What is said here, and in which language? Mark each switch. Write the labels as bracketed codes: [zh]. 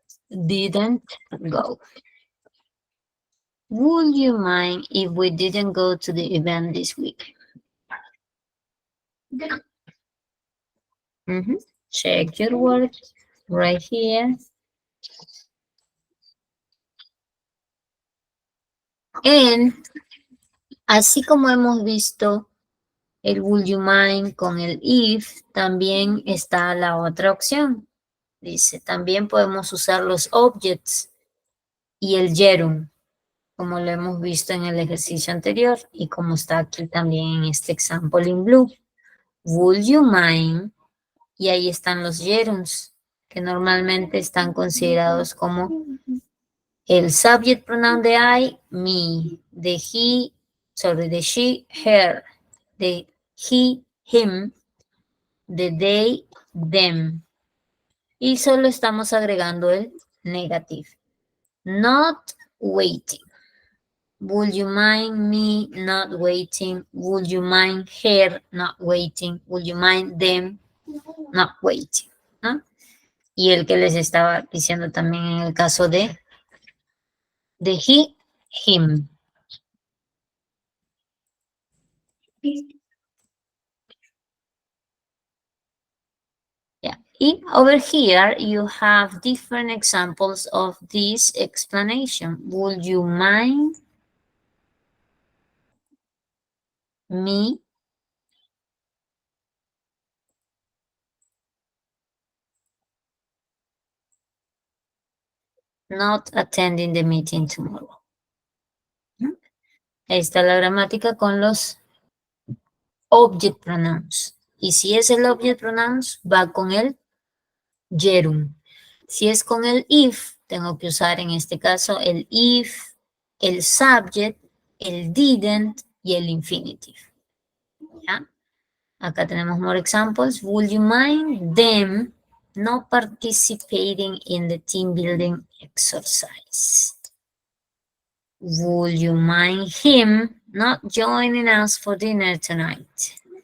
[en] Didn't go. Would you mind if we didn't go to the event this week? Check your work right here. [es] And así como hemos visto el would you mind con el if, también está la otra opción. Dice, también podemos usar los objects y el gerund, como lo hemos visto en el ejercicio anterior y como está aquí también en este [en] example in blue. [es] Would you mind? Y ahí están los gerunds, que normalmente están considerados como el subject pronoun de I, me, de he, de she, her, de he, him, de they, them. Y solo estamos agregando el negative. [en] Not waiting. Would you mind me not waiting? Would you mind her not waiting? Would you mind them not waiting? [es] ¿No? Y el que les estaba diciendo también en el caso de he, him. [en] Yeah. And over here, you have different examples of this explanation. Would you mind me not attending the meeting tomorrow? [es] Ahí está la gramática con los object pronouns. Y si es el object pronouns, va con el gerund. Si es con el if, tengo que usar en este caso el if, el subject, el didn't y el infinitive. ¿Ya? Acá tenemos [en] more examples. Would you mind them not participating in the team building exercise? Would you mind him not joining us for dinner tonight?